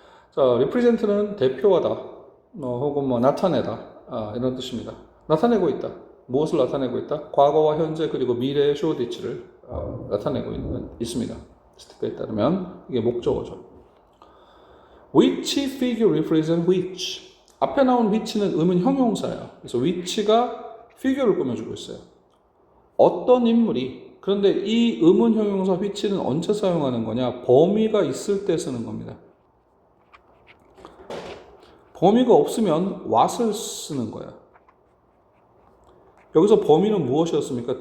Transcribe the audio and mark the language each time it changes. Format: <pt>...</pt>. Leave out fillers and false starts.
<ko>자, represent는 대표하다, 혹은 뭐 나타내다 이런 뜻입니다. 나타내고 있다. 무엇을 나타내고 있다? 과거와 현재 그리고 미래의 Shoreditch를 나타내고 있습니다. 스티커에 따르면 이게 목적어죠.</ko> <en>Which figure represent which?</en> <ko>앞에 나온 which는 의문 형용사예요. 그래서 which가 figure를 꾸며주고 있어요. 어떤 인물이 그런데 이 의문 형용사 which는 언제 사용하는 거냐? 범위가 있을 때 쓰는 겁니다. 범위가 없으면 what을 쓰는 거예요. 여기서 범위는 무엇이었습니까?</ko>